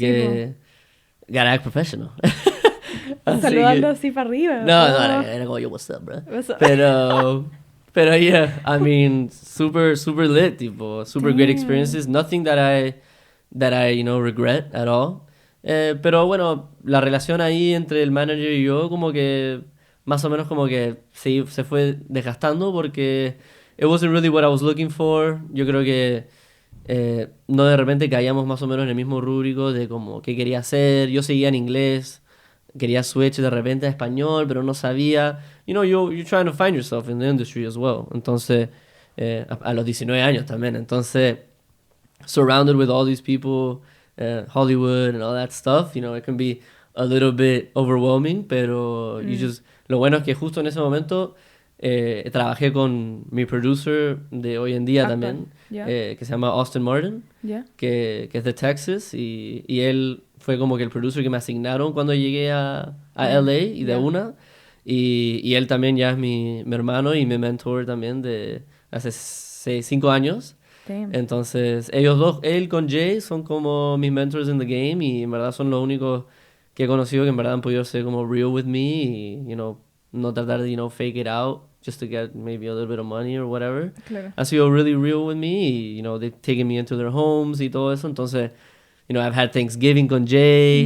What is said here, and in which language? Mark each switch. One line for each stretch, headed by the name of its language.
English: que... Gotta act professional. Así
Spanish: Saludando que... así para arriba. No, no,
English: Oh,
Spanish: era como,
English: yo, what's up, bro?
Spanish: eso.
English: Pero yeah, I mean, super, super lit, tipo, super great Damn. experiences. Nothing that I, you know, regret at all.
Spanish: Pero bueno, la relación ahí entre el manager y yo como que más o menos como que se fue desgastando porque
English: it wasn't really what I was looking for.
Spanish: Yo creo que no de repente caíamos más o menos en el mismo rúbrico de como qué quería hacer. Yo seguía en inglés, quería switch de repente a español, pero no sabía.
English: You know, you're trying to find yourself in the industry as well.
Spanish: Entonces, a los 19 años también.
English: Entonces, surrounded with all these people, Hollywood and all that stuff, you know, it can be a little bit overwhelming,
Spanish: pero lo bueno es que justo en ese momento trabajé con mi producer de hoy en día Actual, también, ya. que se llama Austin Martin, Ya. que es de Texas, y él fue como que el producer que me asignaron cuando llegué a LA y de ya. una, y él también ya es mi hermano y mi mentor también de hace 5 años.
English: Damn.
Spanish: Entonces, ellos dos, él con Jay, son como mis mentors
English: in the game
Spanish: y en verdad son los únicos que he conocido que en verdad han podido ser como real with me y,
English: you know, no tratar de, you know, fake it out just to get maybe a little bit of money or whatever.
Spanish: Claro. Han sido
English: really real with me y, you know, they've taken me into their homes
Spanish: y todo eso.
English: Entonces, you know, I've had Thanksgiving con Jay.